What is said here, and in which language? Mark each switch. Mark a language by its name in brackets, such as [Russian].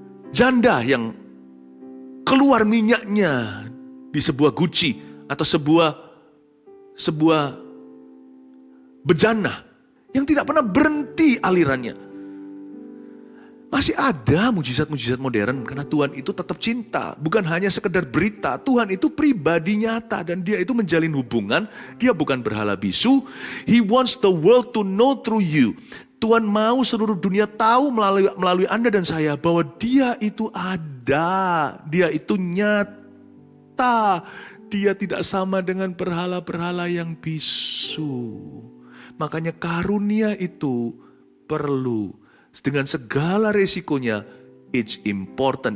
[Indonesian] Janda yang keluar minyaknya di sebuah guci atau sebuah bejana yang tidak pernah berhenti alirannya. Masih ada mujizat-mujizat modern karena Tuhan itu tetap cinta, bukan hanya sekedar berita. Tuhan itu pribadi nyata dan Dia itu menjalin hubungan. Dia bukan berhala bisu. [English] He wants the world to know through you. [Indonesian] Tuhan mau seluruh dunia tahu melalui Anda dan saya bahwa Dia itu ada. Dia itu nyata. Dia tidak sama dengan berhala-berhala yang bisu. Makanya karunia itu perlu. Dengan segala resikonya, [English] it's important.